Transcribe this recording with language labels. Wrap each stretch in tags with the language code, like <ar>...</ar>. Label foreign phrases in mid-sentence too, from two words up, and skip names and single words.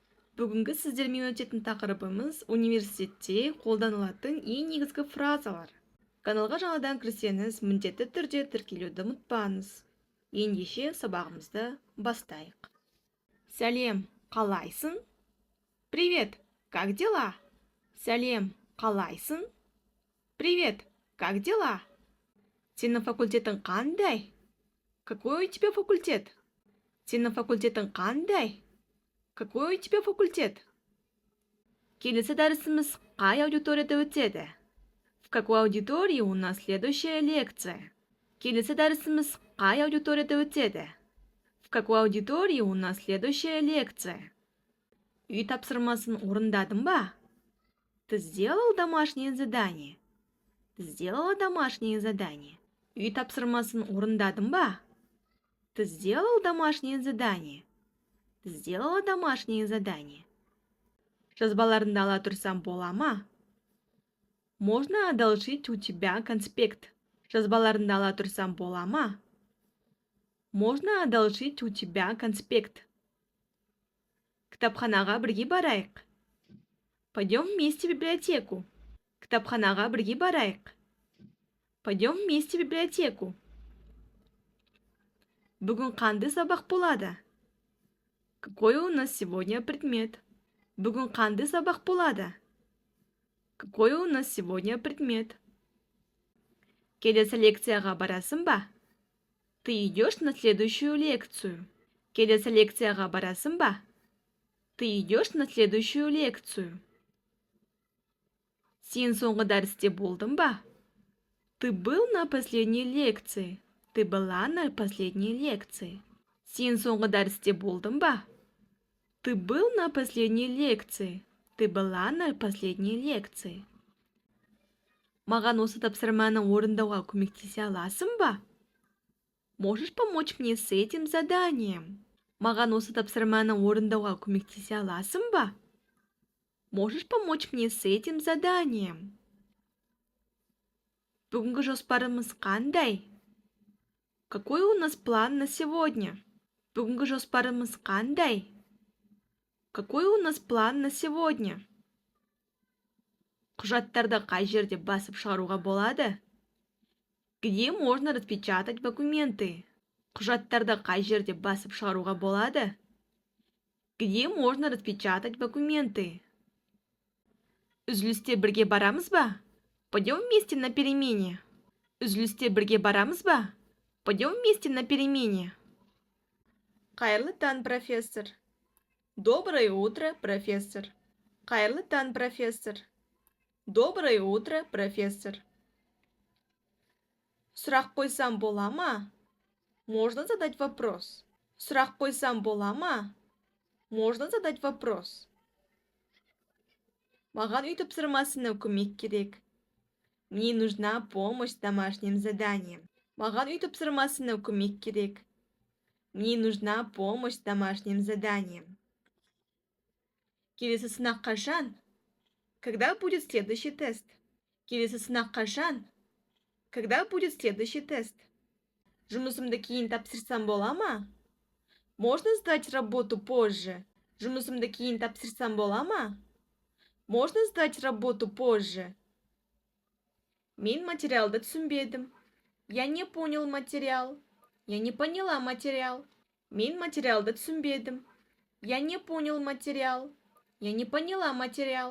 <kk>Бүгінгі сіздермен өтетін тақырыбымыз университетте қолданылатын ең негізгі фразалар. Каналға жаңадан кірсеңіз, міндетті түрде тіркелуді ұмытпаңыз. Ендеше сабағымызды бастайық. Сәлем, қалайсың?</kk> <ru>Привет, как дела?</ru> <kk>Сәлем, қалайсың?</kk> <ru>Привет, как дела?</ru> <kk>Сенің факультетің қандай?</kk> <ru>Какой у тебя факультет?</ru> <kk>Сенің факультетің қандай?</kk> <ru>Какой у тебя факультет?</ru> <kk>Келесі дәрісіміз қай аудиторияда өтеді?</kk> <ru>В какой аудитории у нас следующая лекция?</ru> <kk>Келесі дәрісіміз қай аудиторияда өтеді?</kk> <ru>В какой аудитории у нас следующая лекция?</ru> <kk>Үй тапсырмасын орындадың ба?</kk> <ru>Ты сделал домашнее задание? Ты сделала домашнее задание?</ru> <kk>Үй тапсырмасын орындадың ба?</kk> <ru>Ты сделал домашнее задание? Ты сделала домашнее задание?</ru> <kk>Жазбаларыңды ала тұрсам бола ма?</kk> <ru>Можно одолжить у тебя конспект?</ru> <kk>Жазбаларыңды ала тұрсам бола ма?</kk> <ru>Можно одолжить у тебя конспект?</ru> <kk>Кітапханаға бірге барайық.</kk> <ru>Пойдем вместе в библиотеку.</ru> <kk>Кітапханаға бірге барайық.</kk> <ru>Пойдем вместе в библиотеку.</ru> <kk>Бүгін қандай сабақ болады?</kk> <ru>Какой у нас сегодня предмет?</ru> <kk>Бүгін қандай сабақ болады?</kk> <ru>Какой у нас сегодня предмет?</ru> <kk>Келесі лекцияға барасың ба?</kk> <ru>Ты идешь на следующую лекцию.</ru> <kk>Келесі лекцияға барасың ба?</kk> <ru>Ты идешь на следующую лекцию.</ru> <kk>Сен соңғы дәрісте болдың ба?</kk> <ru>Ты был на последней лекции. Ты была на последней лекции.</ru> <kk>Сен соңғы дәрісте болдың ба?</kk> <ru>Ты был на последней лекции. Ты была на последней лекции.</ru> <kk>Маған осы тапсырманы орындауға көмектесе аласың ба?</kk> <ru>Можешь помочь мне с этим заданием?</ru> <kk>Маған осы тапсырманы орындауға көмектесе аласың ба?</kk> <ru>Можешь помочь мне с этим заданием?</ru> <kk>Бүгінгі жоспарымыз қандай?</kk> <ru>Какой у нас план на сегодня?</ru> <kk>Бүгінгі жоспарымыз қандай?</kk> <ru>Какой у нас план на сегодня?</ru> <kk>Құжаттарды қай жерде басып шығаруға болады?</kk> <ru>Где можно распечатать документы?</ru> <kk>Құжаттарды қай жерде басып шығаруға болады?</kk> <ru>Где можно распечатать документы?</ru> <kk>Үзілісте бірге барамыз ба?</kk> <ru>Пойдем вместе на перемене.</ru> <kk>Үзілісте бірге барамыз ба?</kk> <ru>Пойдем вместе на перемене.</ru> <kk>Қайырлы таң,</kk> <ru>профессор. Доброе утро, профессор.</ru> <kk>Қайырлы таң,</kk> <ru>профессор. Доброе утро, профессор.</ru> <kk>Сұрақ қойсам бола ма?</kk> <ru>Можно задать вопрос.</ru> <kk>Сұрақ қойсам бола ма?</kk> <ru>Можно задать вопрос.</ru> <kk>Маған үй тапсырмасына көмек керек.</kk> <ru>Мне нужна помощь с домашним заданием.</ru> <kk>Маған үй тапсырмасына көмек керек.</kk> <ru>Мне нужна помощь с домашним заданием.</ru> <kk>Келесі сынақ қашан?</kk> <ru>Когда будет следующий тест?</ru> <kk>Келесі сынақ қашан?</kk> <ru>Когда будет следующий тест?</ru> <kk>Жұмысымды кейін тапсырсам бола ма?</kk> <ru>Можно сдать работу позже?</ru> <kk>Жұмысымды кейін тапсырсам бола ма?</kk> <ru>Можно сдать работу позже?</ru> <kk>Мен материалды түсінбедім.</kk> <ru>Я не понял материал. Я не поняла материал.</ru> <kk>Мен материалды түсінбедім.</kk> <ru>Я не понял материал. Я не поняла материал.</ru>